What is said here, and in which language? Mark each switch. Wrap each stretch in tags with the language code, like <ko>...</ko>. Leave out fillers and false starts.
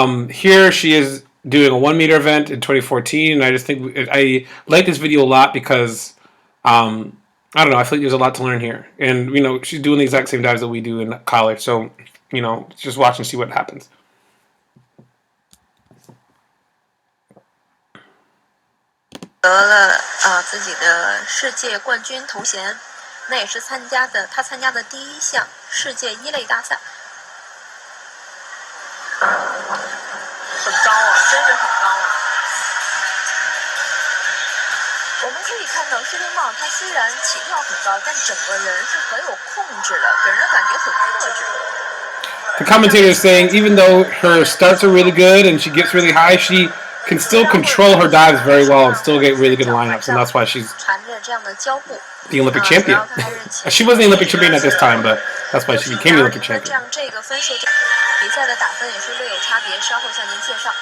<en>Here she is doing a 1 meter event in 2014, and I just think I like this video a lot because I don't know. I feel like there's a lot to learn here, and she's doing the exact same dives that we do in college. So just watch and see what happens.</en> <zh>得了自己的世界冠军头衔，那也是他参加的第一项世界一类大赛，很高啊，真是很高啊！我们可以看到施廷懋，他虽然起跳很高，但整个人是很有控制的，给人感觉很克制。</zh> <en>The commentator is saying even though her starts are really good and she gets really high, she can still control her dives very well and still get really good lineups, and that's why she's the Olympic champion. She wasn't the Olympic champion at this time, but that's why she became the Olympic champion.</en> <zh>比赛的打分也是略有差别，稍后向您介绍。</zh>